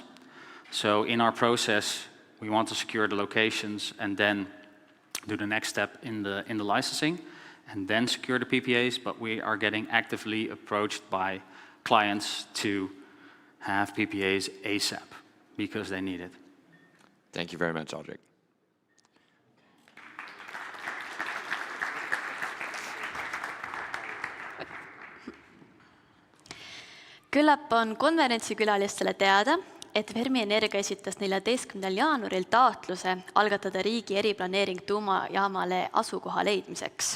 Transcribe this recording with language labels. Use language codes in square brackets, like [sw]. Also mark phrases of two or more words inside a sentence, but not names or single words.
[en] So in our process, we want to secure the locations and then do the next step in the licensing, and then secure the PPAs, but we are getting actively approached by clients to have PPAs ASAP, because they need it. Thank you very much, Aldrich. [et] Küllap on konverentsikülalistele teada, et Fermi Energia esitas 14. jaanuaril taotluse algatada riigi eriplaneering tuumajaamale asukoha leidmiseks.